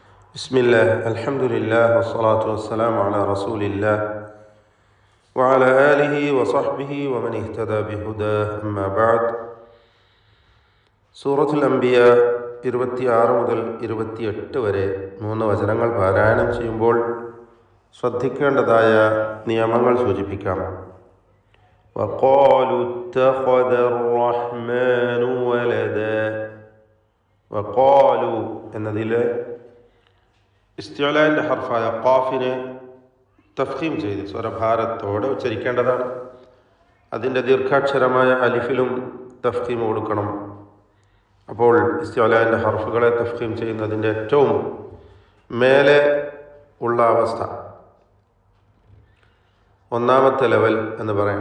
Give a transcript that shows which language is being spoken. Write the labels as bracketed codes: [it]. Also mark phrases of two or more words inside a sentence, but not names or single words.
[ar] بسم الله الحمد لله والصلاة والسلام على رسول الله وعلى آله وصحبه ومن اهتدى بهداه أما بعد [ml] സൂറത്തുൽ അംബിയ 26 മുതൽ 28 വരെ 3 വചനങ്ങൾ പാരായണം ചെയ്യുമ്പോൾ ശ്രദ്ധിക്കേണ്ടതായ നിയമങ്ങൾ സൂചിപ്പിക്കാം. [ar] وقالوا اتخذ الرحمن ولدا. [ml] وقالوا എന്നതിൽ ഇസ്തിഅലാന്റെ ഹർഫായ ഖാഫിനെ തഫ്ഖീം ചെയ്ത് സ്വരഭാരത്തോടെ ഉച്ചരിക്കേണ്ടതാണ്. അതിൻ്റെ ദീർഘാക്ഷരമായ അലിഫിലും തഫ്ഖീം കൊടുക്കണം. അപ്പോൾ ഇസ്തിഅലാന്റെ ഹർഫുകളെ തഫ്ഖീം ചെയ്യുന്നതിൻ്റെ ഏറ്റവും മേലെ ഉള്ള അവസ്ഥ ഒന്നാമത്തെ ലെവൽ എന്ന് പറയാം.